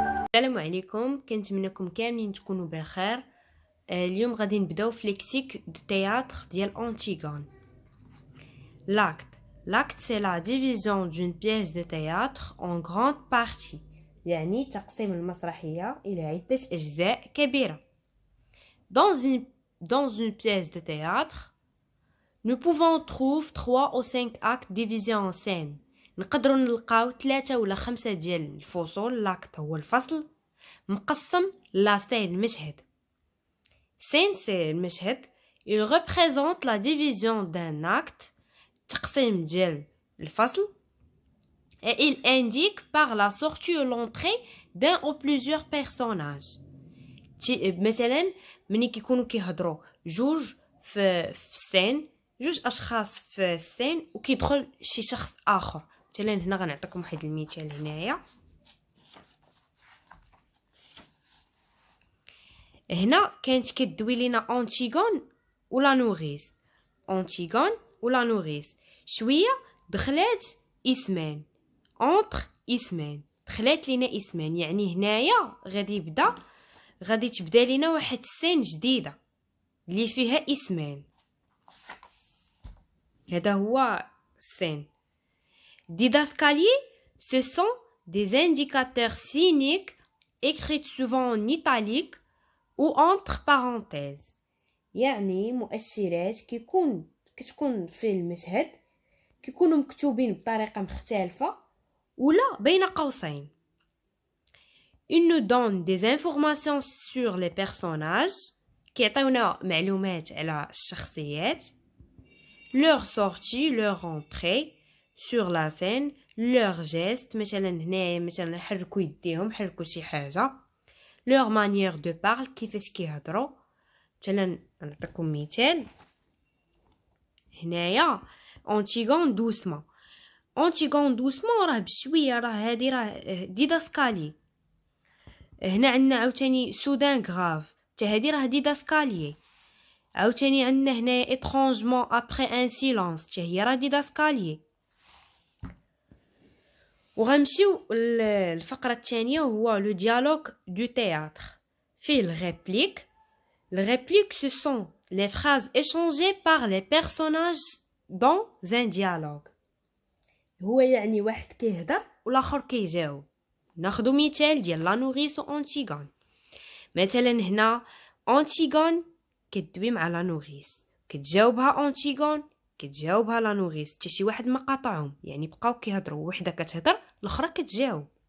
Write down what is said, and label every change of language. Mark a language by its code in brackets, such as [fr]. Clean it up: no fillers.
[ar] السلام عليكم، كنتمنىكم كاملين تكونوا بخير. اليوم غادي نبداو في ليكسيك دو تhéâtre ديال أنتيغون. [fr] L'acte c'est la division d'une pièce de théâtre en grande partie، [ar] يعني تقسيم المسرحية إلى عدة أجزاء كبيرة. [fr] Dans une pièce de théâtre, nous pouvons trouver 3 ou 5 actes divisés en scènes. [ar] نقدروا نلقاو 3 ولا 5 ديال الفصول. لاكت هو الفصل مقسم لا سين مشهد. [fr] Scène c'est المشهد. Il représente la division d'un acte، [ar] تقسيم ديال الفصل. [fr] Et il indique par la sortie ou l'entrée d'un ou plusieurs personnages. [ar] مثلا ملي كيكونوا كيهضروا جوج في السين، جوج اشخاص في السين وكيدخل شي شخص اخر. مثلا هنا غنعطيكم واحد المثال هنايا. هنا كانت كدوي لينا أنتيغون ولا نوريس. أنتيغون ولا نوريس شويه دخلات اسمان اونتر اسمان، دخلات لينا اسمان. يعني هنايا غادي تبدا لينا واحد السين جديده اللي فيها اسمان. هذا هو السين. [fr] Didascalier, ce sont des indicateurs cyniques écrits souvent en italique ou entre parenthèses. [ar] يعني مؤشرات كتكون في المشهد كيكونوا مكتوبين بطريقه مختلفه ولا بين قوسين. [fr] Il nous donne des informations sur les personnages، [ar] كيعطيونا معلومات على الشخصيات. [fr] leur sortie leur entrée sur la scène، leur geste، [ar] مثلا هنايا مثلا حركوا يديهم، حركوا شي حاجه. [fr] leur manière de parler، [ar] كيفاش كيهضروا. مثلا نعطيكم مثال هنايا. أنتيغون دوسمون. أنتيغون دوسمون راه بشويه، راه هادي راه ديداسكالي. هنا عندنا عاوتاني سودان غراف، حتى هادي راه ديداسكالي. عاوتاني عندنا هنا [fr] étrangement après un silence، [ar] حتى هي راه ديداسكالي. وغنمشيو الفقره الثانيه هو لو ديالوغ دو تhéâtre. فيه الريبليك. [fr] Les répliques, ce sont les phrases échangées par les personnages dans un dialogue. [ar] هو يعني واحد كيهضر والاخر كيجاوب. ناخذ مثال ديال لا نوريس و أنتيغون. مثلا هنا أنتيغون كتدوي مع لا نوريس، كتجاوبها أنتيغون، كتجاوبها لا نوريس، حتى شي واحد ما قاطعهم، يعني بقاو كيهضروا، وحده كتهضر الاخرى كتجاوب.